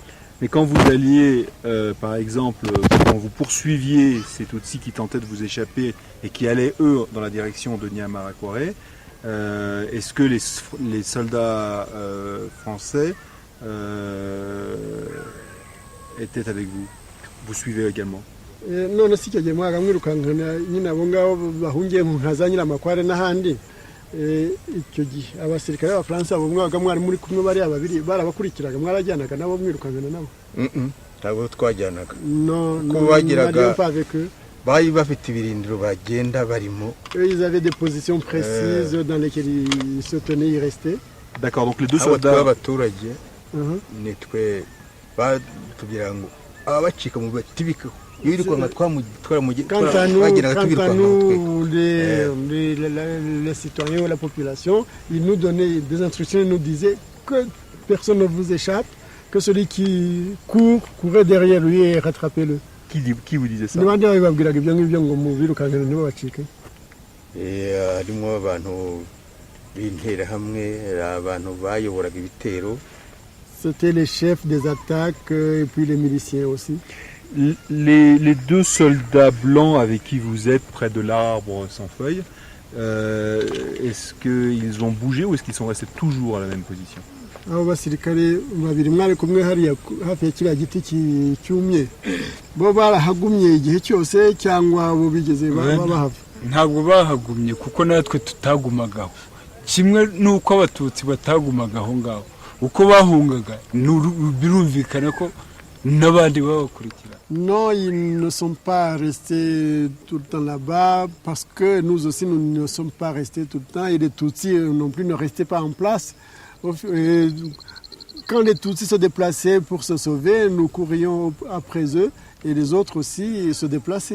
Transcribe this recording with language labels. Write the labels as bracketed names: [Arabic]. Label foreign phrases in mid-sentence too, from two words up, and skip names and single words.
[French] Mais quand vous alliez, par exemple, quand vous poursuiviez ces Tutsis qui tentaient de vous échapper et qui allaient, eux, dans la direction de Nyiramakware, est-ce que les soldats français étaient avec vous? Vous suivez également? [Kinyarwanda] None si icyo gihe mwaramwirukankana nyine abo ngabo bahungiye mu nka za Nyiramakware n'ahandi icyo gihe abasirikare b'Abafaransa abo mwabaga mwari muri kumwe bariya babiri barabakurikiraga mwarajyanaga nabo mwirukankana nabo? Ntabwo twajyanaga ko bagiraga bari bafite ibirindiro bagenda barimo. [French] Ils avaient des positions précises dans lesquelles ils se tenaient, ils restaient. D'accord, donc les deux soldats [Kinyarwanda] b'abaturage nitwe batubwira ngo abacika mu batibika. [French] Quant à nous, les citoyens ou la population, ils nous donnaient des instructions, ils nous disaient que personne ne vous échappe, que celui qui courait derrière lui et rattrapez-le. Qui vous disait ça? [Kinyarwanda] harimo abantu b'interahamwe abantu bayoboraga ibitero. [French] C'était les chefs des attaques et puis les miliciens aussi. Les deux soldats blancs avec qui vous êtes près de l'arbre sans feuilles, est-ce qu'ils ont bougé ou est-ce qu'ils sont restés toujours à la même position? [Kinyarwanda] Abo basirikare babiri mwari kumwe hariya hafi ya kiriya giti cyumye bo barahagumye igihe cyose cyangwa bo bigeze bahava? Ntabwo bahagumye kuko natwe tutagumagaho kimwe nuko abatutsi batagumagaho ngaho uko bahungaga birumvikana ko n'abandi babakurikira. [French] Non, ils ne sont pas restés tout le temps là-bas parce que nous aussi nous ne sommes pas restés tout le temps et les Tutsis non plus ne restaient pas en place. Et quand les Tutsis se déplaçaient pour se sauver, nous courions après eux et les autres aussi se déplaçaient.